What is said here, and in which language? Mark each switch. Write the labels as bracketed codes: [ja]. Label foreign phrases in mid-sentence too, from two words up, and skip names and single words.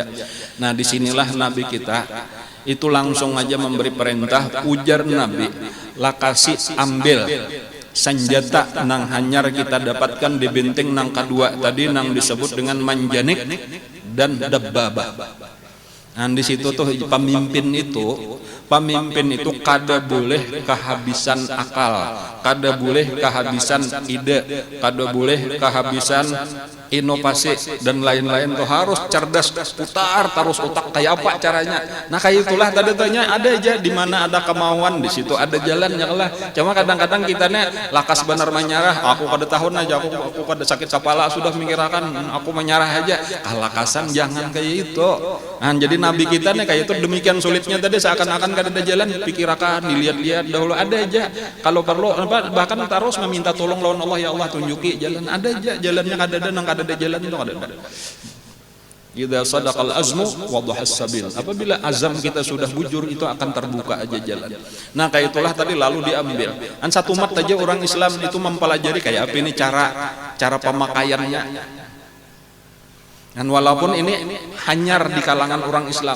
[bjn] Disinilah Nabi kita itu langsung aja memberi perintah, ujar Nabi, lakasi ambil senjata nang hanyar kita dapatkan di benteng nang kedua tadi nang disebut dengan manjanik dan dabbabah. Di situ tuh pemimpin itu kada boleh kehabisan akal, kada boleh kehabisan ide, kada boleh kehabisan inovasi dan lain-lain, tuh harus cerdas, putar terus otak kayak apa caranya. Kayak itulah tadi tanya, ada aja di mana ada kemauan di situ ada jalannya lah. Cuma kadang-kadang kita nih lakas benar menyerah, aku kada tahun aja, aku kada sakit kepala sudah mikirkan aku menyerah aja. Kalakasan jangan kayak itu. Jadi Nabi kita nih kayak itu demikian sulitnya tadi, seakan-akan kada ada jalan, pikirkan, dilihat-lihat dahulu ada aja. Kalau perlu bahkan terus meminta tolong lawan Allah, ya Allah tunjuki jalan, ada aja jalannya, kada ada nang ada jalan itu ada. [ar] Idza sadaqal azmu wadhahas sabil. [bjn] Apabila azam kita sudah bujur, itu akan terbuka aja jalan. Kayak itulah tadi lalu diambil. Satu mat aja orang Islam itu mempelajari kayak apa ini cara pemakaiannya. Walaupun ini hanyar di kalangan orang Islam.